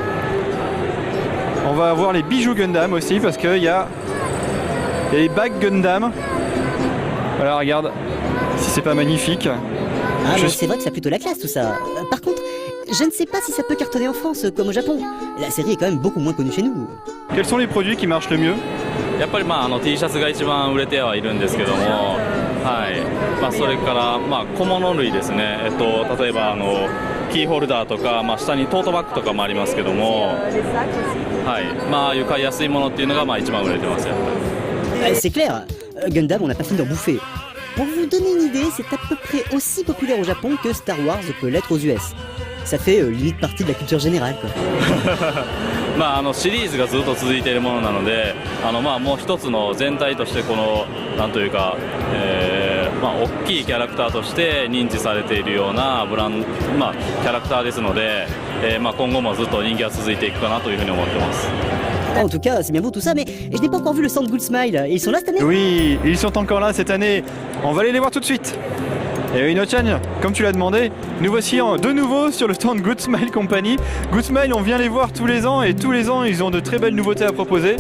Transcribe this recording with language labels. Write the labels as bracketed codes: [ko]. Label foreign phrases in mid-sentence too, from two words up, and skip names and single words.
[fr] On va avoir les bijoux Gundam aussi parce qu'il y a les bagues Gundam. Voilà, regarde, si c'est pas magnifique. Ah mais c'est vrai que ça a plutôt la classe tout ça. Par contre, je ne sais pas si ça peut cartonner en France comme au Japon. La série est quand même beaucoup moins connue chez nous. Quels sont les produits qui marchent le mieux? [ja] やっぱりT シャツが一番売れてはいるんですけども、はい、それから小物類ですね。例えばキーホルダーとか、下にトートバッグとかもありますけども、はい、いう買いやすいものっていうのが一番売れてますやっぱり。 [fr] C'est clair, Gundam on n'a pas fini d'en bouffer. Pour vous donner une idée, c'est à peu près aussi populaire au Japon que Star Wars peut l'être aux US. Ça fait limite partie de la culture générale quoi. [ja] シリーズがずっと続いているものなので、もう一つの全体としてこのなんというか、大きいキャラクターとして認知されているようなキャラクターですので、今後もずっと人気が続いていくかなというふうに思ってます。 [fr] En tout cas, c'est bien beau tout ça, mais je n'ai pas encore vu le stand Good Smile. Ils sont là cette année? Oui, ils sont encore là cette année. On va aller les voir tout de suite. Et oui, Nochan, comme tu l'as demandé, nous voici de nouveau sur le stand Good Smile Company. Good Smile, on vient les voir tous les ans et tous les ans ils ont de très belles nouveautés à proposer.